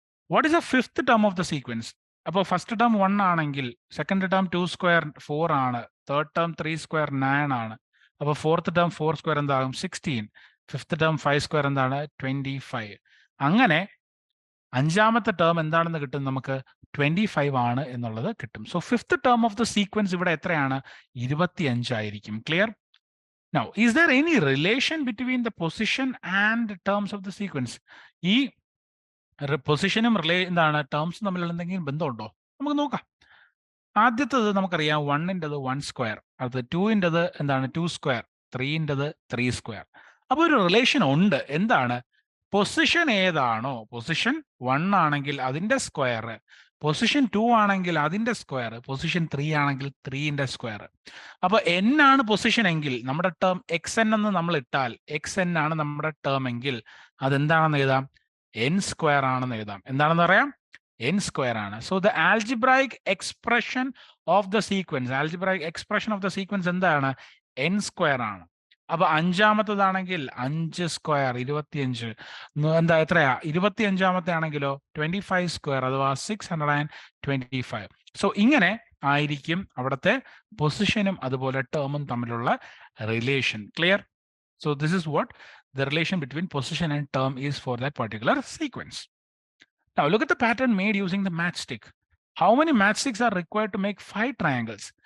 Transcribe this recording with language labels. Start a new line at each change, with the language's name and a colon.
English: What is the fifth term of the sequence?
Malayalam: അപ്പോൾ first term 1 ആണെങ്കിൽ second term 2 square 4 ആണ്, third term 3 square 9 ആണ്. അപ്പോൾ fourth term 4 square എന്താകും? 16. Fifth term 5 square എന്താണ്? 25. അങ്ങനെ അഞ്ചാമത്തെ ടേം എന്താണെന്ന് കിട്ടും? നമുക്ക് 25 ആണ് എന്നുള്ളത് കിട്ടും.
English: so fifth term of the sequence
Malayalam: ഇവിടെ എത്രയാണ്? 25 ആയിരിക്കും. Clear?
English: Now, is there any relation between the position and terms of the sequence?
Malayalam: ഈ പൊസിഷനും എന്താണ് ടേംസും തമ്മിലുള്ള എന്തെങ്കിലും ബന്ധമുണ്ടോ? നമുക്ക് നോക്കാം. ആദ്യത്തേത് നമുക്കറിയാം 1ൻ്റെത് 1 സ്ക്വയർ, അത് 2ൻ്റെത് എന്താണ്? 2 സ്ക്വയർ, 3ൻ്റെത് 3 സ്ക്വയർ. അപ്പോൾ ഒരു റിലേഷൻ ഉണ്ട്. എന്താണ്? പൊസിഷൻ ഏതാണോ, പൊസിഷൻ 1 ആണെങ്കിൽ അതിന്റെ സ്ക്വയർ, പൊസിഷൻ 2 ആണെങ്കിൽ അതിന്റെ സ്ക്വയർ, പൊസിഷൻ 3 ആണെങ്കിൽ 3ന്റെ സ്ക്വയർ. അപ്പൊ n ആണ് പൊസിഷൻ എങ്കിൽ നമ്മുടെ ടേം xn എന്ന് നമ്മൾ ഇട്ടാൽ, xn ആണ് നമ്മുടെ ടേം എങ്കിൽ അതെന്താണെന്ന് എഴുതാം? n സ്ക്വയർ ആണെന്ന് എഴുതാം. എന്താണെന്ന് പറയാം? n സ്ക്വയർ ആണ്.
English: so the algebraic expression of the sequence, algebraic expression of the sequence
Malayalam: എന്താണ്? n സ്ക്വയർ ആണ്. അപ്പൊ അഞ്ചാമത്തതാണെങ്കിൽ 5 സ്ക്വയർ 25. എന്താ എത്രയാ? 25ാമത്തെ ആണെങ്കിലോ 25 സ്ക്വയർ അഥവാ 625. സോ ഇങ്ങനെ ആയിരിക്കും അവിടുത്തെ പൊസിഷനും അതുപോലെ ടേമും തമ്മിലുള്ള relation. Clear?
English: So this is what the relation between position and term is for that particular sequence. Now look at the pattern made using the matchstick. How many matchsticks are required to make 5 triangles?